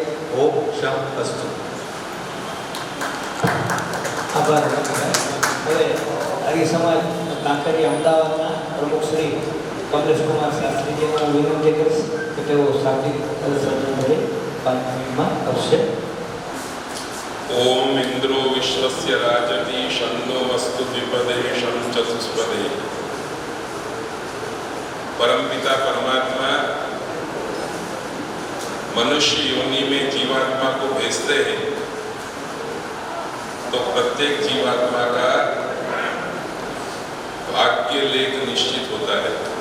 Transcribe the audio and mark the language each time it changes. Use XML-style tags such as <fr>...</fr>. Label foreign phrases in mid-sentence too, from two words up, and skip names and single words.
<sa>ओम शम अस्तु.</sa> <gu>આભાર. હવે આર્ય સમાજ કાંકરિયા અમદાવાદના પ્રમુખ શ્રી કમલેશકુમાર શાસ્ત્રીજીને હું વિનંતી કરીશ કે તેઓ શાબ્દિક સર્જન પાંચમીમાં કરશે.</gu> <sa>ओम इंद्रो विश्वस्य राजति शन्नो वस्तु द्विपदे शं चतुष्पदे.</sa> <hi>परमपिता परमात्मा मनुष्य योनि में जीवात्मा को भेजते हैं तो प्रत्येक जीवात्मा का भाग्य लेख निश्चित होता है.</hi>